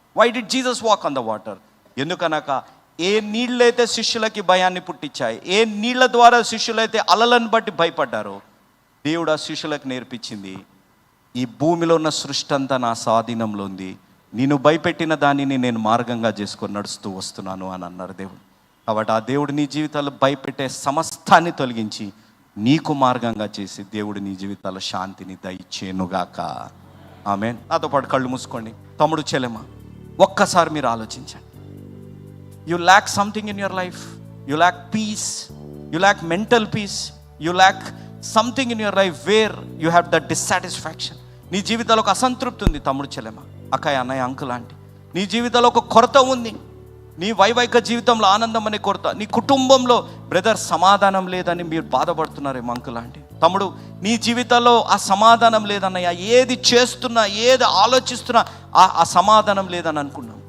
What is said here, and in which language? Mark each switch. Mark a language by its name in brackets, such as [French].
[English] Why did Jesus walk on the water? [Telugu] ఎందుకనగా ఏ నీళ్ళైతే శిష్యులకి భయాన్ని పుట్టించాయి, ఏ నీళ్ళ ద్వారా శిష్యులైతే అలలను బట్టి భయపడ్డారో, దేవుడు ఆ శిష్యులకు నేర్పించింది, ఈ భూమిలో ఉన్న సృష్టి అంతా నా స్వాధీనంలో ఉంది, నేను భయపెట్టిన దానిని నేను మార్గంగా చేసుకొని నడుస్తూ వస్తున్నాను అని అన్నారు దేవుడు. కాబట్టి ఆ దేవుడు నీ జీవితాల్లో భయపెట్టే సమస్తాన్ని తొలగించి నీకు మార్గంగా చేసి దేవుడు నీ జీవితాల్లో శాంతిని దయచేయునుగాక. ఆమేన్. నాతో పాటు కళ్ళు మూసుకోండి. తమ్ముడు, చెల్లెమ్మ, ఒక్కసారి మీరు ఆలోచించండి. [English] You lack something in your life. You lack peace. You lack mental peace. You lack something in your life where you have that dissatisfaction. [Telugu] నీ జీవితంలో ఒక అసంతృప్తి ఉంది తమ్ముడు, చెల్లెమ్మ, అక్కయ్య, అన్నయ్య, అంకుల్, ఆంటీ. నీ జీవితంలో ఒక కొరత ఉంది. నీ వైవాహిక జీవితంలో ఆనందం అనే కొరత, నీ కుటుంబంలో బ్రదర్ సమాధానం లేదని మీరు బాధపడుతున్నారేమో అంకుల్, ఆంటీ. తమ్ముడు, నీ జీవితంలో ఆ సమాధానం లేదన్నయ్య. ఏది చేస్తున్నా, ఏది ఆలోచిస్తున్నా ఆ సమాధానం లేదని అనుకున్నావు.